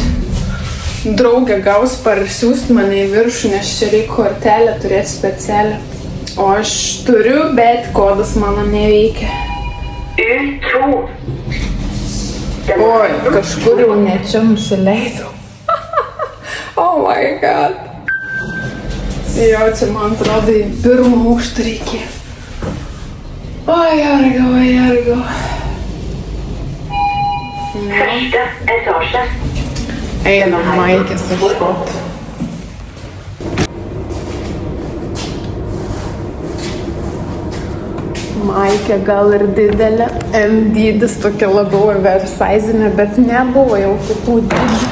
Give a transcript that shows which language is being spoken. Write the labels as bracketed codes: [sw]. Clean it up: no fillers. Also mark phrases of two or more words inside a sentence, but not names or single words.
[lt] Draugė gaus parsiųst mane į viršų, nes čia reikia kortelę turėti specialią. O aš turiu, bet kodas mano neveikia. Oi, kažkur jau ne čia nusileidau. [en] Oh my god. [lt] Jo, čia man atrodo į pirmą aukštą reikėjo. Oi, argo. [no] Første etasje. [lt] Einam maikės ieškot. Maikė gal ir didelė, M dydis tokia labiau oversizinė, bet nebuvo jau kitų dydžių.